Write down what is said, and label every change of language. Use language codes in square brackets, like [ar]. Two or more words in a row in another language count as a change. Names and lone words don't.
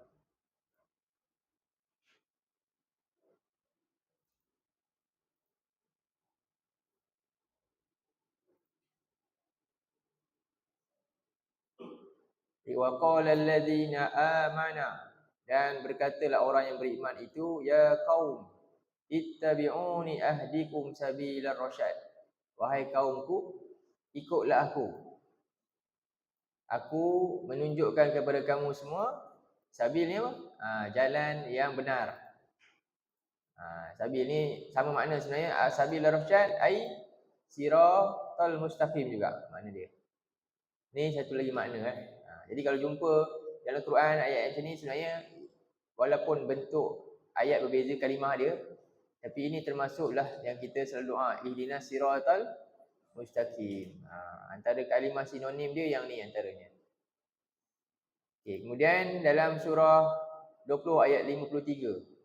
[ar] وقال الذين آمنوا, [ms] dan berkatalah orang yang beriman itu, [ar] يا قوم اتبعون أهدكم سبيل الرشاد, [ms] wahai kaumku, ikutlah aku menunjukkan kepada kamu semua. Sabil ni apa? Jalan yang benar. Sabil ni sama makna sebenarnya. [ar] سبيل الرشاد أي الصراط المستقيم [ms] juga makna dia. Ni satu lagi makna. Jadi kalau jumpa dalam Quran ayat macam ni, sebenarnya walaupun bentuk ayat berbeza kalimah dia, tapi ini termasuklah yang kita selalu doa, [ar] اهدنا الصراط المستقيم. [ms] Antara kalimah sinonim dia yang ni antaranya. Kemudian dalam surah 20 ayat 53.